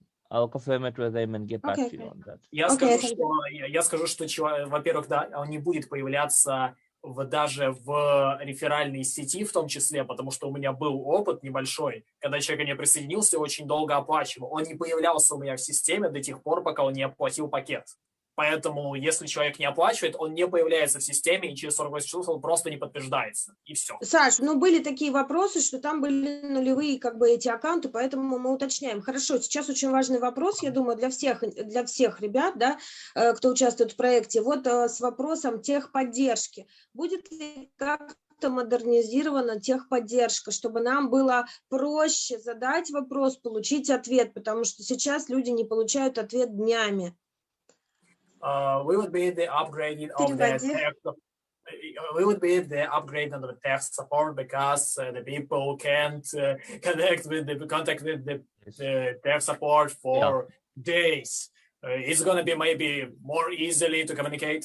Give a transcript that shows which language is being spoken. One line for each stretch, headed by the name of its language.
English: I'll confirm it with them and get back to you on that.
Russian: Я скажу, что, во-первых, да, он не будет появляться даже в реферальной сети в том числе, потому что у меня был опыт небольшой, когда человек не присоединился и очень долго оплачивал. Он не появлялся у меня в системе до тех пор, пока он не оплатил пакет. Поэтому, если человек не оплачивает, он не появляется в системе, и через 48 часов он просто не подтверждается. И все. Саш, ну были такие вопросы, что там были нулевые как бы эти аккаунты, поэтому мы уточняем. Хорошо, сейчас очень важный вопрос, я думаю, для всех ребят, да, кто участвует в проекте, вот с вопросом техподдержки. Будет ли как-то модернизирована техподдержка, чтобы нам было проще задать вопрос, получить ответ, потому что сейчас люди не получают ответ днями.
English: We would be the upgrading of the tech. We would be the upgrade of the tech support because the people can't contact with the tech support for days. It's gonna be maybe more easily to communicate.